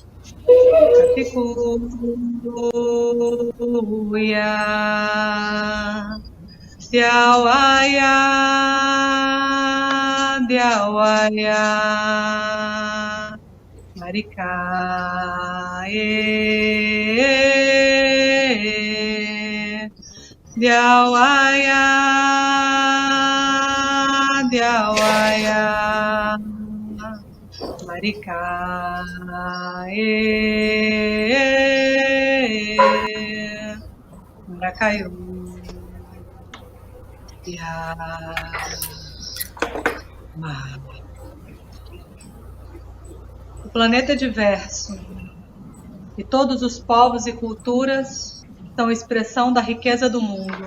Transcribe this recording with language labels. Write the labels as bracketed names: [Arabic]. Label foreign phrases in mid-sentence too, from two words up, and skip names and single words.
[Portuguese] Capicúia, Diauaia, Diauaia, Maricae, Diauaia, Diauaia, Maricae, Maracaiú, O planeta é diverso, e todos os povos e culturas são expressão da riqueza do mundo.